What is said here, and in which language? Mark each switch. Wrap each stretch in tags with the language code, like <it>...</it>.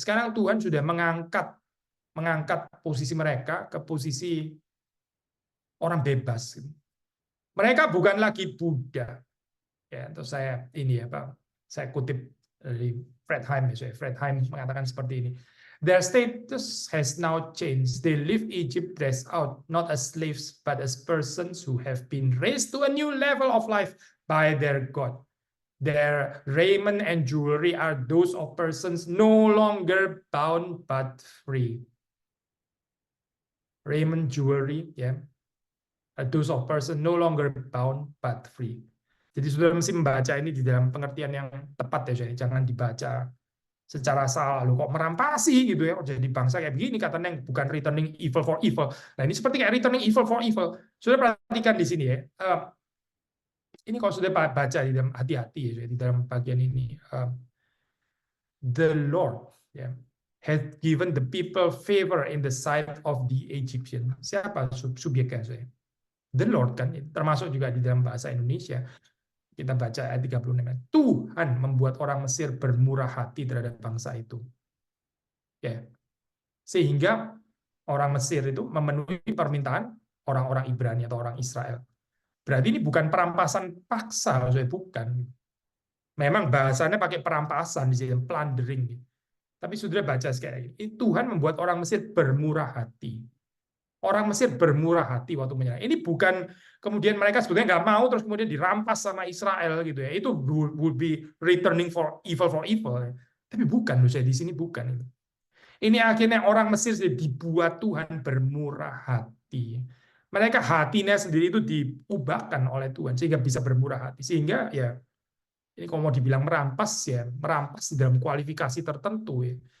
<id>Sekarang Tuhan sudah mengangkat posisi mereka ke posisi orang bebas. Mereka bukan lagi Buddha. Ya, untuk saya ini ya, Pak. Saya kutip dari Fred Heim, Fred Heim mengatakan seperti ini.</id> <en>Their status has now changed. They leave Egypt dressed out, not as slaves, but as persons who have been raised to a new level of life by their God. Their raiment and jewelry are those of persons no longer bound but free. Raiment, jewelry, ya, are those of persons no longer bound but free.</en> <id>Jadi saudara mesti membaca ini di dalam pengertian yang tepat ya, jangan dibaca secara salah. Loh, kok merampasi gitu ya, jadi bangsa kayak begini katanya, yang bukan</id> <en>returning evil for evil.</en> <id>Nah ini seperti kayak</id> <en>returning evil for evil.</en> <id>Sudah perhatikan di sini ya. Ini kalau sudah baca di dalam hati-hati ya, di dalam bagian ini.</id> <en>The Lord had given the people favor in the sight of the Egyptian.</en> <id>Siapa subjeknya saya? The Lord kan, termasuk juga di dalam bahasa Indonesia. Kita baca ayat 36. Tuhan membuat orang Mesir bermurah hati terhadap bangsa itu. Ya. Sehingga orang Mesir itu memenuhi permintaan orang-orang Ibrani atau orang Israel. Berarti ini bukan perampasan paksa, bukan. Memang bahasanya pakai perampasan di sini, plundering. Tapi saudara baca sekali lagi. Tuhan membuat orang Mesir bermurah hati. Orang Mesir bermurah hati waktu menyerang. Ini bukan kemudian mereka sebetulnya nggak mau terus kemudian dirampas sama Israel gitu ya.</id> <en>Itu would be returning for evil for evil.</en> <id>Tapi bukan, saya di sini bukan. Ini akhirnya orang Mesir dibuat Tuhan bermurah hati. Mereka hatinya sendiri itu diubahkan oleh Tuhan sehingga bisa bermurah hati. Sehingga ya ini kalau mau dibilang merampas ya, merampas dalam kualifikasi tertentu ya.</id>